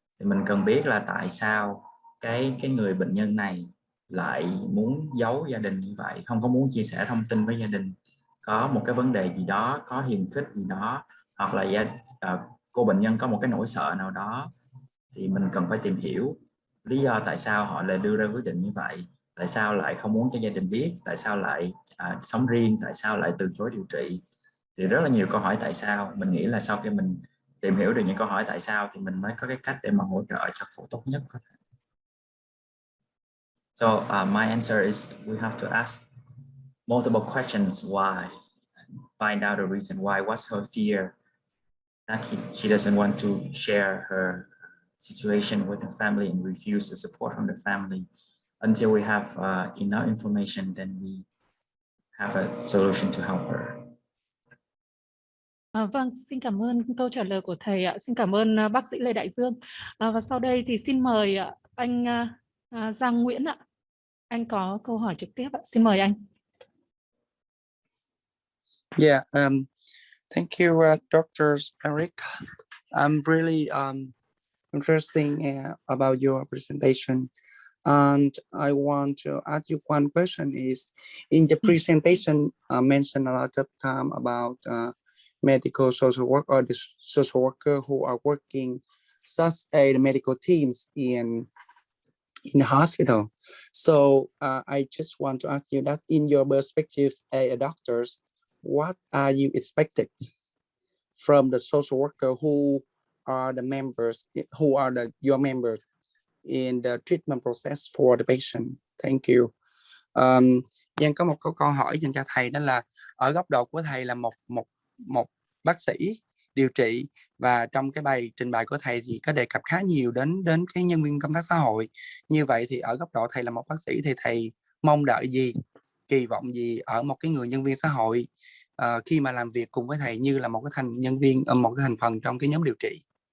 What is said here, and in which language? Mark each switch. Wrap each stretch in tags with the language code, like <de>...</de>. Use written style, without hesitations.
<vi>Thì mình cần biết là tại sao cái người bệnh nhân này lại muốn giấu gia đình như vậy, không có muốn chia sẻ thông tin với gia đình, có một cái vấn đề gì đó, có hiềm khích gì đó, hoặc là cô bệnh nhân có một cái nỗi sợ nào đó, thì mình cần phải tìm hiểu lý do tại sao họ lại đưa ra quyết định như vậy, tại sao lại không muốn cho gia đình biết, tại sao lại sống riêng, tại sao lại từ chối điều trị. Thì rất là nhiều câu hỏi tại sao. Mình nghĩ là sau khi mình tìm hiểu được những câu hỏi tại sao thì mình mới có cái cách để mà hỗ trợ cho phẫu tốt nhất có thể.</vi> <en>So my answer is we have to ask multiple questions why, find out the reason why, what's her fear, that she doesn't want to share her situation with the family and refuse the support from the family. Until we have enough information, then we have a solution to help her.</en> <vi>Vâng, xin cảm ơn câu trả lời của thầy ạ. Xin cảm ơn bác sĩ Lê Đại Dương. Và sau đây thì xin mời anh Giang Nguyễn ạ. Anh có câu hỏi trực tiếp ạ. Xin mời anh.</vi> <en>Yeah, thank you, Dr. Eric. I'm really interesting about your presentation. And I want to ask you one question is, in the presentation, mentioned a lot of time about medical social work or the social worker who are working such a medical teams in the hospital. So I just want to ask you that in your perspective as a doctors, what are you expected from the social worker who are the members, who are your members in the treatment process for the patient? Thank you.</en> <vi>Giang có một câu hỏi dành cho thầy, đó là ở góc độ của thầy là một bác sĩ điều trị, và trong cái bài trình bày của thầy thì có đề cập khá nhiều đến cái nhân viên công tác xã hội. Như vậy thì ở góc độ thầy là một bác sĩ thì thầy mong đợi gì, kỳ vọng gì ở một cái người nhân viên xã hội khi mà làm việc cùng với thầy như là một cái một cái thành phần trong cái nhóm điều trị?</vi>